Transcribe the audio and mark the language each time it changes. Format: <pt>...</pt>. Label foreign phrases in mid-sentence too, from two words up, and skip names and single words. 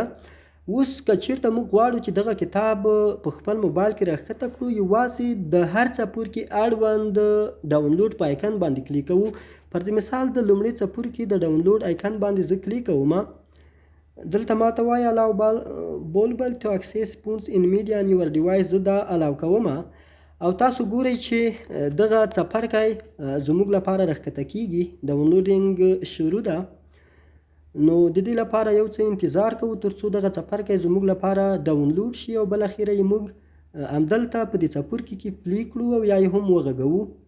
<ps>اوس که چیرته موږ غواړو چې دغه کتاب په خپل موبایل کې راښکته کړو، یوازې د هر څپرکي اړوند ډاونلوډ په آیکن باندې کلیک کوو. پر مثال د لومړي څپرکي د ډاونلوډ آیکن باندې زه کلیک کوم. دلته ماته وایي</ps> <en>allow bolbel to access spoons in media on your device.</en> <ps>زه دا allow کوم او تاسو ګورئ چې دغه څپرکی زموږ لپاره راښکته کیږي. ډاونلوډینګ شروع ده. نو د دې لپاره یو څه انتظار کوو تر څو دغه څپرکی زموږ لپاره ډاونلوډ شي او بالاخره یې موږ همدلته په دې څپرکي کې پلی کړو او یا یې هم وغږوو.</ps>